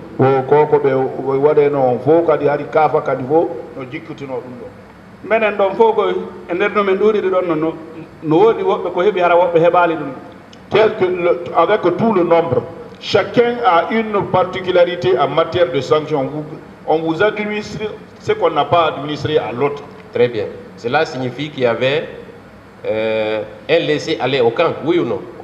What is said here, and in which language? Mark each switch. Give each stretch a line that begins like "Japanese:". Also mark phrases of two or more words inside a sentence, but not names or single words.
Fula: o koko ɓe waɗeno fof kadi haɗi kaafa kadi fof no jikkitino ɗum ɗo. minen ɗon fof koy e nder no min ɗuuɗiɗi ɗon no woodi woɓɓe ko heɓi hara woɓɓe heɓaali ɗum.
French: Avec tout le nombre, chacun a une particularité en matière de sanctions. On vous administre ce qu'on n'a pas administré à l'autre. Très bien. Cela signifie qu'il y avait un laissé-aller au camp, oui ou non?